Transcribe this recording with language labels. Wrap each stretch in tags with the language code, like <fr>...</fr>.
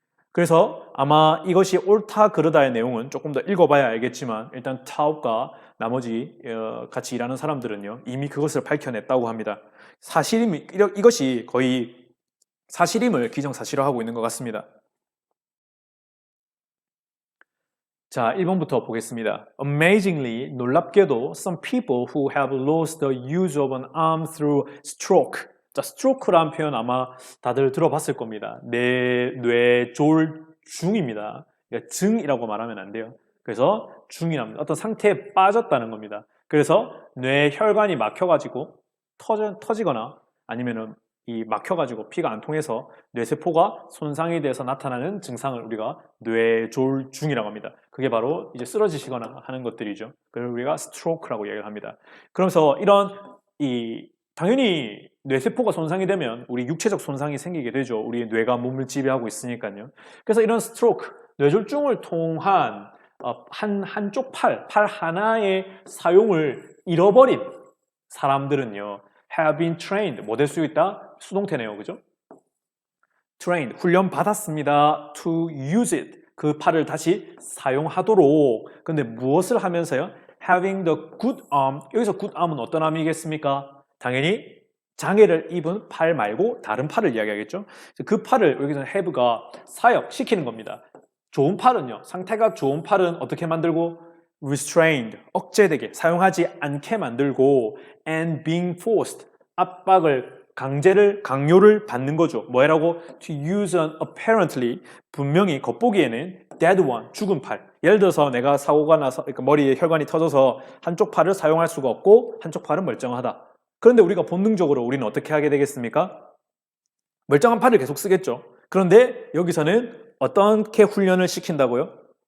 <ko>그래서 아마 이것이 옳다 그르다의 내용은 조금 더 읽어봐야 알겠지만 일단 타업과 나머지 같이 일하는 사람들은요 이미 그것을 밝혀냈다고 합니다. 이것이 거의 사실임을 기정사실화하고 있는 것 같습니다. 자, 1번부터 보겠습니다.</ko> <en>Amazingly,</en> <ko>놀랍게도</ko> <en>some people who have lost the use of an arm through stroke.</en> <ko>자, stroke라는 표현 아마 다들 들어봤을 겁니다. 뇌졸중입니다. 그러니까 증이라고 말하면 안 돼요. 그래서 중이랍니다. 어떤 상태에 빠졌다는 겁니다. 그래서 뇌 혈관이 막혀가지고 터지거나 아니면은 이 막혀가지고 피가 안 통해서 뇌세포가 손상이 돼서 나타나는 증상을 우리가 뇌졸중이라고 합니다. 그게 바로 이제 쓰러지시거나 하는 것들이죠. 그걸 우리가 스트로크라고 얘기를 합니다. 그러면서 당연히 뇌세포가 손상이 되면 우리 육체적 손상이 생기게 되죠. 우리 뇌가 몸을 지배하고 있으니까요. 그래서 이런 스트로크, 뇌졸중을 통한 한쪽 팔 하나의 사용을 잃어버린 사람들은요,</ko> <en>have been trained,</en> <ko>뭐 될 수 있다? 수동태네요, 그죠?</ko> <en>trained,</en> <ko>훈련 받았습니다.</ko> <en>to use it,</en> <ko>그 팔을 다시 사용하도록. 근데 무엇을 하면서요?</ko> <en>having the good arm,</en> <ko>여기서</ko> <en>good arm은 어떤 arm이겠습니까?</en> <ko>당연히 장애를 입은 팔 말고 다른 팔을 이야기하겠죠? 그 팔을 여기서 have가 사역시키는 겁니다. 좋은 팔은요, 상태가 좋은 팔은 어떻게 만들고?</ko> <en>restrained,</en> <ko>억제되게, 사용하지 않게 만들고</ko> <en>and being forced,</en> <ko>압박을, 강요를 받는 거죠. 뭐라고?</ko> <en>to use an apparently,</en> <ko>분명히 겉보기에는</ko> <en>dead one,</en> <ko>죽은 팔. 예를 들어서 내가 사고가 나서, 그러니까 머리에 혈관이 터져서 한쪽 팔을 사용할 수가 없고 한쪽 팔은 멀쩡하다. 그런데 우리가 본능적으로 우리는 어떻게 하게 되겠습니까? 멀쩡한 팔을 계속 쓰겠죠. 그런데 여기서는 어떻게 훈련을 시킨다고요?</ko>